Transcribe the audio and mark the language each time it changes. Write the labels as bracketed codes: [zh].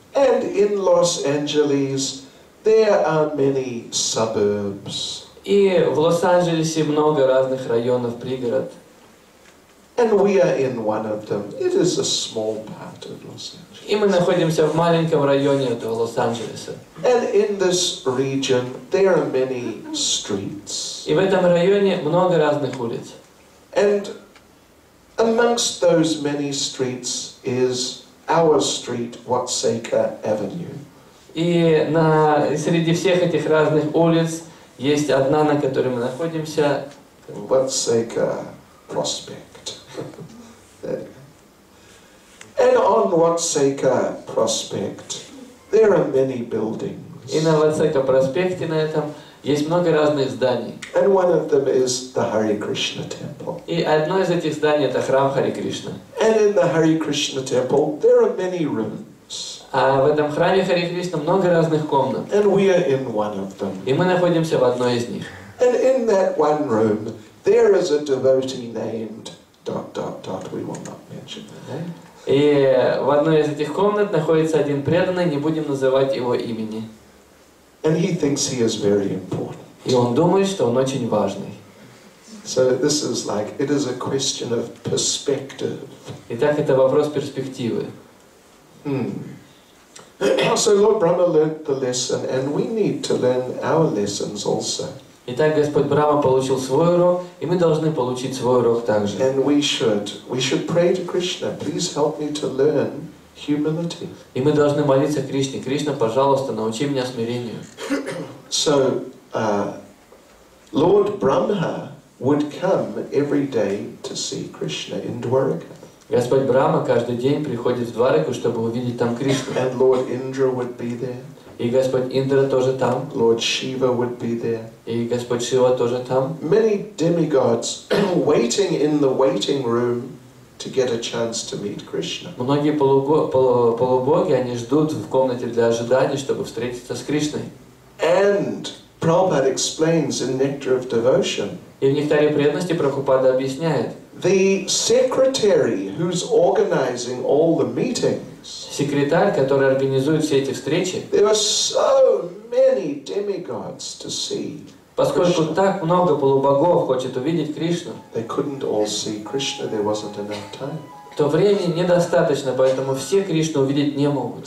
[en] And in Los Angeles, there are many suburbs. [ru] И в Лос-Анджелесе много разных районов, пригород. [en] And we are in one of them. It is a small part of Los Angeles. [ru] И мы находимся в маленьком районе этого Лос-Анджелеса. [en] And in this region, there are many streets. [ru] И в этом районе много разных улиц. [en] And Amongst those many streets is our street, Watseka Avenue. [ru] И среди всех этих разных улиц есть одна, на которой мы находимся. [en] Watseka Prospect. There you go. And on Watseka Prospect, there are many buildings. [ru] И на Ватсека проспекте на этом есть много разных зданий. [en] And one of them is the Hare Krishna temple. [ru] И одно из этих зданий это храм Харе Кришна. [en] And in the Hare Krishna temple, there are many rooms. [ru] А в этом храме Харе Кришна много разных комнат. [en] And we are in one of them. [ru] И мы находимся в одной из них. [en] And in that one room, there is a devotee named ... We will not mention the name. [ru] И в одной из этих комнат находится один преданный, не будем называть его имени. [en] And he thinks he is very important. [ru] И он думает, что он очень важный. [en] So this is like, it is a question of perspective. [ru] Итак, это вопрос перспективы. [en] So Lord Brahma learnt the lesson, and we need to learn our lessons also. [ru] Итак, Господь Брахма получил свой урок, и мы должны получить свой урок также. [en] And we should pray to Krishna, please help me to learn humility. [ru] И мы должны молиться Кришне: Кришна, пожалуйста, научи меня смирению. [en] So Lord Brahma would come every day to see Krishna in Dwaraka. [ru] Господь Брахма каждый день приходит в Двараку, чтобы увидеть там Кришну. [en] And Lord Indra would be there. [ru] И Господь Индра тоже там. [en] Lord Shiva would be there. [ru] И Господь Шива тоже там. [en] Many demigods waiting in the waiting room to get a chance to meet Krishna. [ru] Многие полубоги, они ждут в комнате для ожидания, чтобы встретиться с Кришной. [en] And Prabhupada explains in Nectar of Devotion, [ru] И в Нектаре преданности Прабхупада объясняет, [en] the secretary who's organizing all the meetings, [ru] секретарь, который организует все эти встречи, [en] there are so many demigods to see. [ru] поскольку так много полубогов хочет увидеть Кришну, [en] They couldn't all see Krishna, there wasn't enough time. [ru] то времени недостаточно, поэтому все Кришну увидеть не могут.